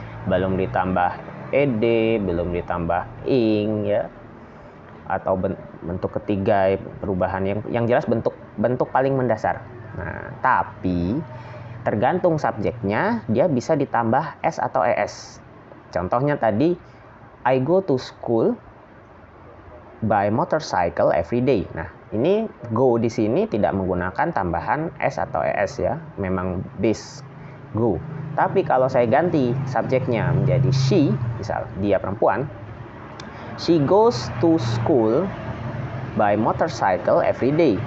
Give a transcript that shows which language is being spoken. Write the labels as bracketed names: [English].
[Indonesian] Belum ditambah ed, belum ditambah ing ya, atau bentuk ketiga perubahan yang jelas bentuk paling mendasar. Nah, tapi tergantung subjeknya dia bisa ditambah s atau es. Contohnya tadi [English] I go to school by motorcycle every day. [Indonesian] Nah, ini go di sini tidak menggunakan tambahan s atau es ya, memang base go. Tapi kalau saya ganti subjeknya menjadi she, misal dia perempuan, [English] she goes to school by motorcycle every day.